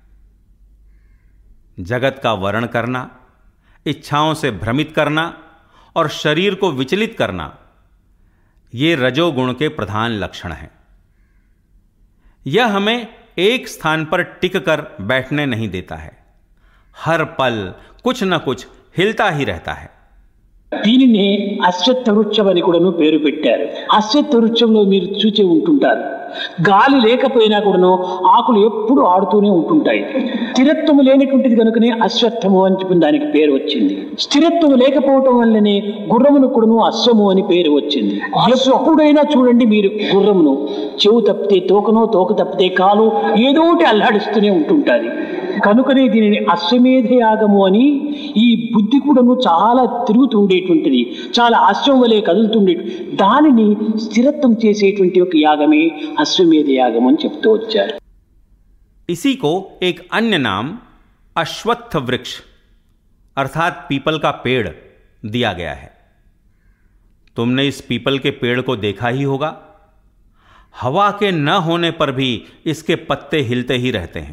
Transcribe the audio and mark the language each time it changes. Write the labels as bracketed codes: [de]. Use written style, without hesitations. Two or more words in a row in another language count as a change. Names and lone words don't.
[hi] जगत का वर्ण करना, इच्छाओं से भ्रमित करना और शरीर को विचलित करना, ये रजोगुण के प्रधान लक्षण हैं। यह हमें एक स्थान पर टिक कर बैठने नहीं देता है, हर पल कुछ न कुछ हिलता ही रहता है। [te] దీనిని అశ్వత్థ వృక్షం అని కూడాను పేరు పెట్టారు. అశ్వత్థ వృక్షంలో మీరు చూచే ఉంటుంటారు, గాలి లేకపోయినా కూడాను ఆకులు ఎప్పుడు ఆడుతూనే ఉంటుంటాయి. స్థిరత్వం లేనటువంటిది కనుకనే అశ్వత్థము అని చెప్పిన దానికి పేరు వచ్చింది. స్థిరత్వం లేకపోవటం వల్లనే గుర్రమును కూడాను అశ్వము అని పేరు వచ్చింది. ఎప్పుడైనా చూడండి మీరు గుర్రమును, చెవు తప్పితే తోకనో, తోక తప్పితే కాలు, ఏదో ఒకటి అల్లాడిస్తూనే ఉంటుంటుంది. కనుకనే దీనిని అశ్వమేధ యాగము అని, ఈ బుద్ధి కూడాను చాలా తిరుగుతుండేటువంటిది, చాలా అశ్వం వలె కదులుతుండే, దానిని స్థిరత్వం చేసేటువంటి ఒక యాగమే అశ్వమేధ యాగం చెప్తూ వచ్చారు. [hi] इसी को एक अन्य नाम अश्वत्थ वृक्ष अर्थात पीपल का पेड़ दिया गया है। तुमने इस पीपल के पेड़ को देखा ही होगा। हवा के न होने पर भी इसके पत्ते हिलते ही रहते हैं।